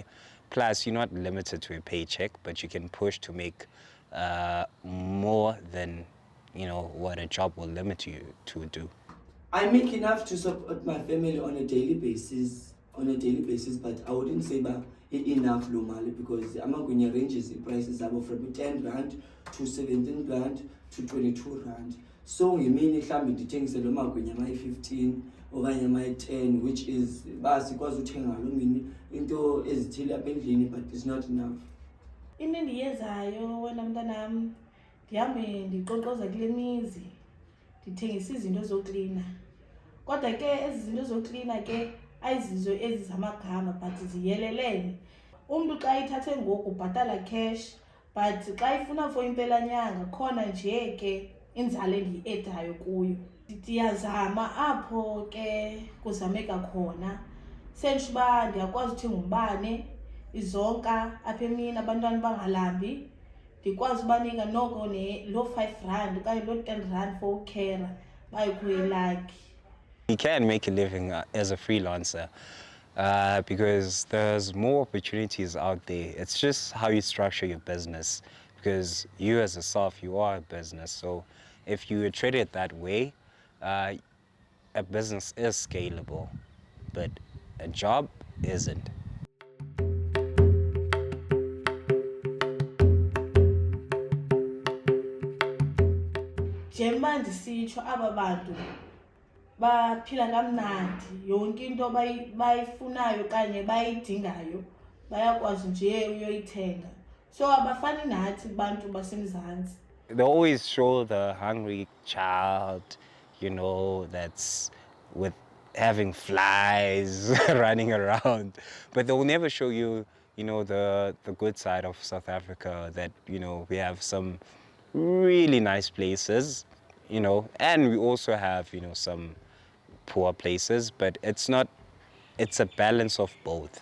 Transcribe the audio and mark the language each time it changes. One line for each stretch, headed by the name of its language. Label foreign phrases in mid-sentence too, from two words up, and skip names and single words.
English: Plus, you're not limited to a paycheck, but you can push to make more than what a job will limit you to do. I make enough to support my family on a daily basis, but I wouldn't say that enough normally, because amagwinya ranges the prices are from 10 rand to 17 rand to 22 rand.
Xhosa: So ngemini mhlambi ndithengise lo magwinya ama-15 okanye ama-10,
English: which is
Xhosa: basikwazi uthenga lo mini into ezithile apha endlini,
English: but it's not enough.
Xhosa: Into endiyenzayo wena mntanam, ndihambe ndiqoqoza kule mizi ndithengisa izinto zoklina. Kodwa ke ezi zinto zoklina ke ayizizo ezi zamagama, but ziyelelene. Umntu xa ithathe ngoku ubhatala cash, but xa ifuna for impelanyanga khona nje ke inzala endiyi-edayo kuyo. Ndiyazama apho ke kuzameka khona. Sendisho uba ndiyakwazi uthenga umbane, izonka apha emini abantwana bangalambi, ndikwazi ubanika noko loo 5 rand okanye loo 10 rand for ukhera bayekuyelakhi.
English: You can make a living as a freelancer because there's more opportunities out there. It's just how you structure your business, because you as a self, you are a business. So if you treat it that way, a business is scalable, but a job isn't.
Xhosa: Njengoba ndisitsho aba bantu baphila kamnandi, yonke into bayifunayo kanye bayidingayo bayakwazi nje uyoyithenga. So abafani nathi bantu basemzantsi.
English: They always show the hungry child, that's with having flies running around, but they'll never show you, the good side of South Africa, that, we have some really nice places, and we also have, some poor places, but it's a balance of both.